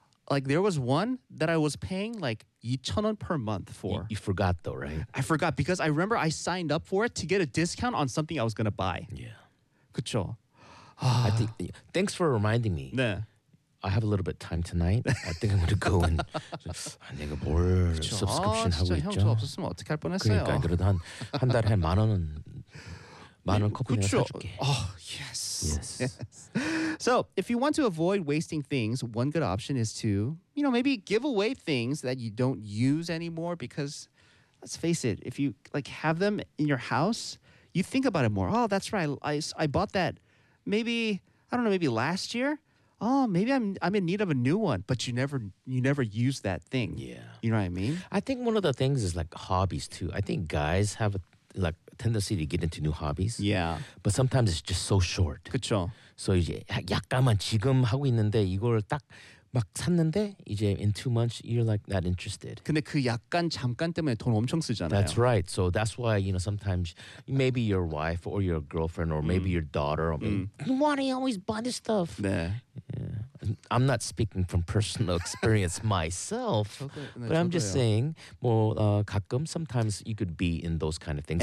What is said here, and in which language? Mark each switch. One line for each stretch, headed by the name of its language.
English: Like there was one that I was paying like 2,000 won per month for. You forgot though, right? I forgot because I remember I signed up for it to get a discount on something I was going to buy. Yeah.
Korean: 그쵸?
English: I think, thanks for reminding me.
Korean: 네.
English: I have a little bit of time tonight. I think I'm going to go and
Korean: 내가 뭘
English: subscription
Korean: 아, 하고 있죠. 형 저 없었으면 어떻게 할 뻔했어요. 그러니까 그래도 한 달에 한 만 원 커피 내가 사줄게.
English: Oh, yes. Yes. So if you want to avoid wasting things, one good option is to, you know, maybe give away things that you don't use anymore because let's face it, if you like have them in your house, you think about it more. Oh, that's right. I bought that maybe, I don't know, maybe last year. Oh, maybe I'm in need of a new one, but you never use that thing. Yeah. You know what I mean? I think one of the things is like hobbies too. I think guys have a tendency to get into new hobbies. Yeah. But sometimes it's just so short.
Korean: 그렇죠. So 이제 약간만 지금 하고 있는데 이걸 딱 막 샀는데 이제
English: in 2 months you're like not interested.
Korean: 근데 그 약간 잠깐 때문에 돈 엄청 쓰잖아요.
English: That's right. So that's why you know sometimes maybe your wife or your girlfriend or maybe your daughter. I mean, why do you always buy this stuff?
Korean: 네.
English: Yeah. I'm not speaking from personal experience myself, but I'm just saying, well,
Korean: 가끔,
English: sometimes you could be in those kind of things.